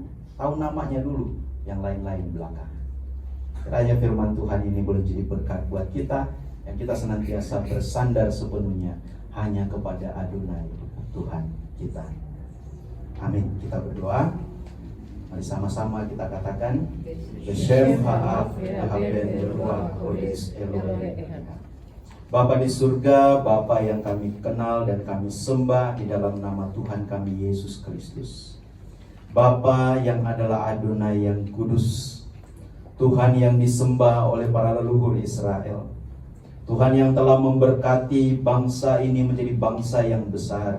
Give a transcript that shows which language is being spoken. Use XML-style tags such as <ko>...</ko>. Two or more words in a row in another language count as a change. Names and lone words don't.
<id>Tahu namanya dulu, yang lain-lain belakang. Kiranya firman Tuhan ini boleh jadi berkat buat kita, yang kita senantiasa bersandar sepenuhnya hanya kepada Adonai, Tuhan kita. Amin. Kita berdoa. Mari sama-sama kita katakan</id> <he>בשם האף הבן רוח קודש אלוהים.</he> <id>Bapa di surga, Bapa yang kami kenal dan kami sembah di dalam nama Tuhan kami Yesus Kristus. Bapa yang adalah Adonai yang kudus, Tuhan yang disembah oleh para leluhur Israel, Tuhan yang telah memberkati bangsa ini menjadi bangsa yang besar.</id>